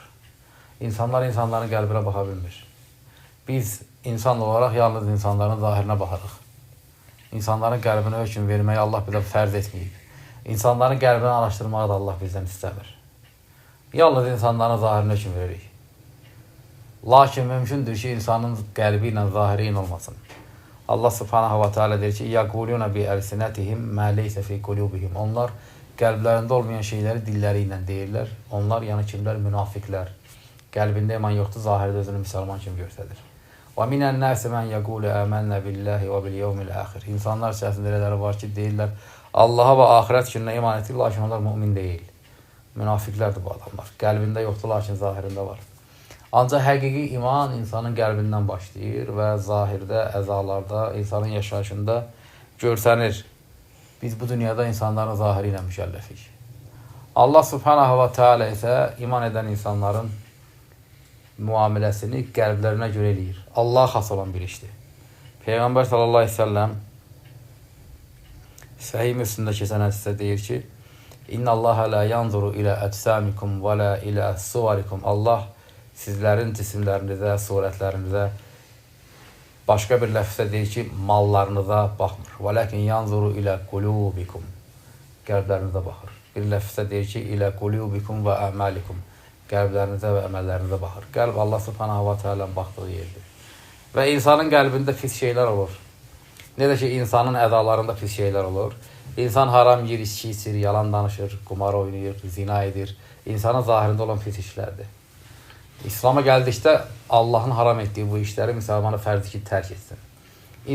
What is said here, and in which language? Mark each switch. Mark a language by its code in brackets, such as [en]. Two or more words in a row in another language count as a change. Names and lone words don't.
[az] İnsanlar insanların qəlbinə baxa bilmir. Biz insan olaraq yalnız insanların zahirinə baxarıq. İnsanların qəlbinə hökm verməyi Allah bizə fərz etməyib. İnsanların qəlbini araşdırmağı da Allah bizdən istəmir. Yalnız insanların zahirinə hökm veririk. Lakin mümkündür ki, insanın qəlbi ilə zahiri eyni olmasın. Allah [ar] سُبْحَانَهُ وَتَعَالَى [az] deyir ki, [ar] يَقُولُونَ بِأَلْسِنَتِهِمْ مَا لَيْسَ فِي قُلُوبِهِمْ. [az] Onlar qəlblərində olmayan şeyləri dilləri ilə deyirlər. Onlar, yəni kimlər? Münafiqlər. Qəlbində iman yoxdur, zahirdə özünü müsəlman kimi göstərir. [ar] وَمِنَ النَّاسِ مَنْ يَقُولُ آمَنَّا بِاللَّهِ وَبِالْيَوْمِ الْآخِرِ. [az] İnsanlar içərisində elələri var ki, deyirlər, Allaha və axirət gününə iman edir, lakin onlar mümin deyil. Münafiqlərdir bu adamlar. Qəlbində yoxdur, lakin zahirində var. Ancaq həqiqi iman insanın qəlbindən başlayır və zahirdə, əzalarda, insanın yaşayışında görsənir. Biz bu dünyada insanların zahiri ilə mükəlləfik. Allah [ar] سُبْحَانَهُ وَتَعَالَى [az] isə iman edən insanların müamiləsini qəlblərinə görə eləyir. Allah xas olan bir işdir. Peyğəmbər [ar] صَلَّى اللَّهُ عَلَيْهِ وَسَلَّمَ [az] Səhih Müslimdə keçən hədisdə deyir ki, [ar] إِنَّ اللَّهَ لَا يَنْظُرُ إِلَى أَجْسَامِكُمْ وَلَا إِلَى صُوَرِكُمْ. [az] Allah sizlərin cisimlərinizə, surətlərinizə, başqa bir ləfzdə deyir ki, mallarınıza baxmır. [ar] وَلَكِنْ يَنْظُرُ إِلَى قُلُوبِكُمْ. [az] Qəlblərinizə baxır. Bir ləfzdə deyir ki, [ar] إِلَى قُلُوبِكُمْ وَأَعْمَالِكُمْ. [az] Qəlblərinizə və əməllərinizə baxır. Qəlb Allah [ar] سُبْحَانَهُ وَتَعَالَى [az] baxdığı yerdir. Və insanın qəlbində pis şeylər olur. Necə ki, insanın əzalarında pis şeylər olur. İnsan haram yer, içki içir, yalan danışır, qumar oynayır, zina edir. İnsanın zahirində olan pis işlərdir. İslam'a gəldikdə Allahın haram etdiyi bu işləri müsəlmanı fərz ki, tərk etsin.